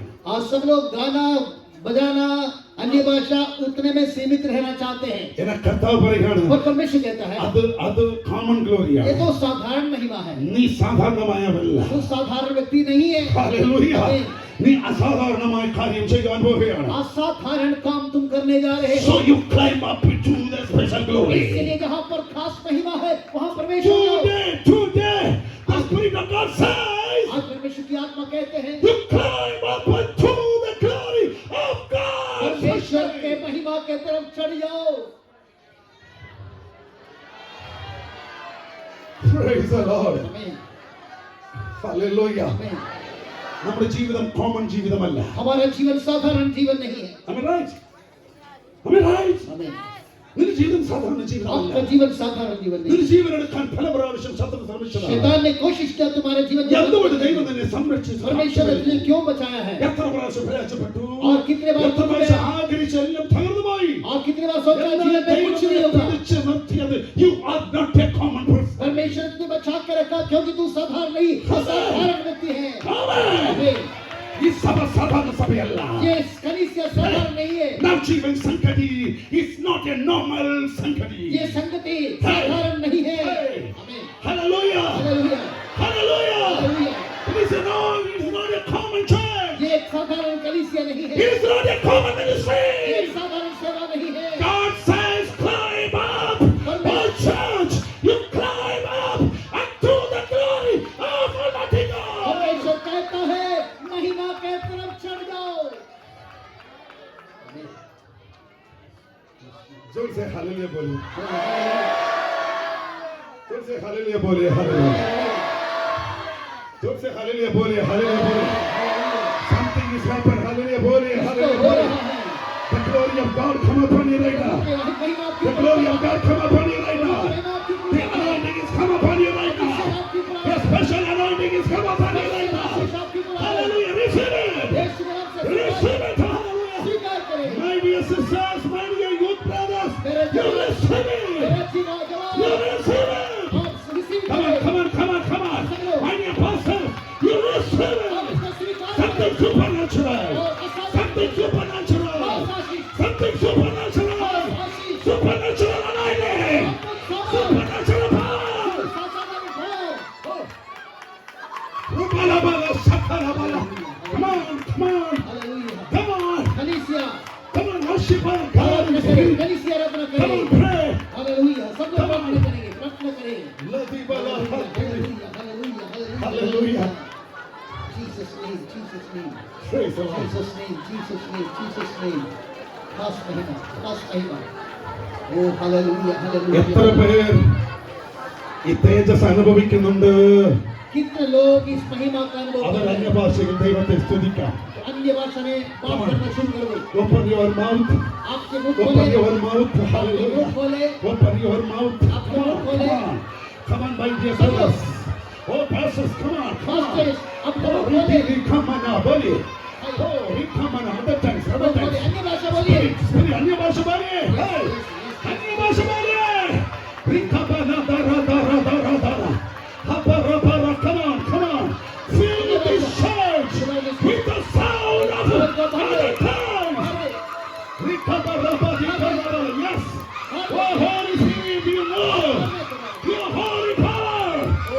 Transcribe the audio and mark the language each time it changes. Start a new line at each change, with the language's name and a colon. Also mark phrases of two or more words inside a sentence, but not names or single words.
Hindi: आज सब लोग गाना बजाना अन्य भाषा उतने में सीमित रहना चाहते हैं,
Malayalam: എന്നെ കർത്താവ് പറയുകയാണ്,
Hindi: और परमेश्वर कहता है
Malayalam: അത് കോമൺ
Hindi: ये
Malayalam: ഗ്ലോറിയാണ്.
Hindi: तो साधारण महिमा है,
Malayalam: നീ സാധാരണമായവല്ല.
Hindi: तो साधारण व्यक्ति नहीं है।
Malayalam: ഹല്ലേലൂയ. നീ അസാധാരണമായ കാര്യം ചെയ്യാൻ പോവുകയാണ്.
Hindi: असाधारण काम तुम करने जा रहे
English: So
Hindi: हो,
English: you climb up into the special
Hindi: इसके
English: glory.
Hindi: लिए जहाँ पर खास महिमा है वहाँ परमेश्वर जाओ।
English: Today, the Spirit of God says,
Hindi: आज परमेश्वर की आत्मा कहते हैं
English: you climb up into the glory of God.
Hindi: परमेश्वर के महिमा के तरफ चढ़ जाओ।
English: Praise the Lord.
Hindi: आमीन
English: Hallelujah.
Hindi: आमीन।
Malayalam: നമ്മുടെ ജീവിതം കോമൺ ജീവിതമല്ല.
Hindi: हमारा जीवन साधारण जीवन नहीं है।
English: Am I right? Am I right?
Hindi: आमीन।
Malayalam: നിന്റെ ജീവിതം സാധാരണ ജീവിതമല്ല.
Hindi: आपका जीवन साधारण जीवन नहीं
Malayalam: നിന്റെ
Hindi: है।
Malayalam: ജീവൻ എടുക്കാൻ പല പ്രാവശ്യം ശത്രു ശ്രമിച്ചതാണ്.
Hindi: शैतान ने कोशिश किया तुम्हारे जीवन
Malayalam: എന്തുകൊണ്ട്
Hindi: में,
Malayalam: ദൈവം നിന്നെ സംരക്ഷിച്ചു?
Hindi: परमेश्वर ने तुझे क्यों बचाया है,
Malayalam: എത്ര പ്രാവശ്യം പ്രയാസപ്പെട്ടു?
Hindi: और कितने बार
Malayalam: എത്ര പ്രാവശ്യം ആഗ്രഹിച്ച് എല്ലാം തകർന്നു പോയി?
Hindi: और कितने बार सोचा
Malayalam: എന്നാൽ
Hindi: जीवन में
Malayalam: ദൈവം
Hindi: कुछ नहीं
Malayalam: നിന്നെ
Hindi: होगा।
Malayalam: പിടിച്ച് നിർത്തിയത്.
English: You are not a common person.
Hindi: परमेश्वर ने तुझे बचा के रखा क्योंकि तू साधारण नहीं असाधारण व्यक्ति है।
English: Amen.
Hindi: आमीन।
Malayalam: ഈ സഭ സാധാരണ സഭയല്ല.
Hindi: ये कलीसिया साधारण नहीं है,
Malayalam: നവജീവൻ സംഗതി
English: is not a normal
Malayalam: സംഗതി.
Hindi: ये संगति साधारण नहीं है। आमीन
English: Hallelujah.
Hindi: हालेलुया
English: Hallelujah.
Hindi: हालेलुया।
English: It is not a common church.
Hindi: ये एक साधारण कलीसिया नहीं
English: It
Hindi: है,
English: is not a common
Hindi: ये
English: ministry.
Hindi: एक साधारण सेवा नहीं है।
English: God says, climb up, oh church, you climb up unto the glory of Almighty God.
Hindi: परमेश्वर कहता है महिमा के तरफ चढ़ जाओ। जोर से हालेलुया बोलिए. जोर से हालेलुया बोलिए. हालेलुया. जोर से हालेलुया बोलिए. हालेलुया बोलिए.
English: Something is happened.
Hindi: Hallelujah बोलिए. Hallelujah हो बोलिए. रहा है,
English: The glory of God come upon you right now.
Hindi: महिमा आपकी
English: The glory of God come upon you right now.
Hindi: महिमा आपकी
English: The anointing is come upon you right now. The special anointing is come upon you right now. Hallelujah. Receive it. Receive it. Hallelujah.
Hindi: स्वीकार करें।
English: My dear sisters, my dear youth brothers,
Hindi: मेरे
English: you receive it.
Hindi: मेरा जीवन जवाब
English: You receive it.
Hindi: आप रिसीव
English: Come on,
Hindi: करें।
English: come on, come on, come on. My dear pastor, you receive
Hindi: आप
English: it.
Hindi: इसका स्वीकार
English: Something
Hindi: करें।
English: supernatural. Something supernatural. Something supernatural. Supernatural anointing. Supernatural power. Rubalabala, shakalabala. Come on, come on,
Hindi: हालेलुया।
English: come on,
Hindi: कलीसिया
English: come on, worship our God.
Hindi: आराधना करें, कलीसिया आराधना
English: Come on,
Hindi: करें।
English: pray.
Hindi: हालेलुया। सब लोग प्रार्थना करेंगे, प्रार्थना करें। Ladibala, हालेलुया हालेलुया
English: Hallelujah. Jesus name, Jesus name, Praise the Lord. Jesus name, Jesus name, Jesus name.
Hindi: खास महिमा, खास महिमा। ओ हालेलुया
Malayalam: എത്ര
Hindi: हालेलुया।
Malayalam: പേർ ഈ തേജസ് അനുഭവിക്കുന്നുണ്ട്?
Hindi: कितने लोग इस महिमा का अनुभव
Malayalam: അവർ
Hindi: कर रहे हैं?
Malayalam: അന്യഭാഷയിൽ ദൈവത്തെ സ്തുതിക്കാം.
Hindi: अन्य भाषा में बात करना शुरू कर दो।
English: Open your mouth.
Hindi: आपके मुख
English: Open
Hindi: खोले,
English: your mouth.
Hindi: आपके मुख
English: Hallelujah.
Hindi: खोले।
English: Open your mouth.
Hindi: आपके
English: Come
Hindi: मुख
English: on,
Hindi: खोले।
English: come on. Come on, my dear brothers. Oh, pastors, come on, come on. Pastors,
Hindi: अपने
English: Oh,
Hindi: मुख खोले।
English: come on now, बोलिए. Oh, come on, other times, other
Hindi: बोलिए,
English: times.
Hindi: अन्य भाषा बोलिए। Spirit, अन्य भाषा बोलिए. Hey, अन्य भाषा बोलिए. Rikabana, dara, dara, dara, dara. Hapara, para,
English: come on, come on. Fill this church with the sound of other tongues. Rikabara, yes. Oh, Holy Spirit, you know your holy power.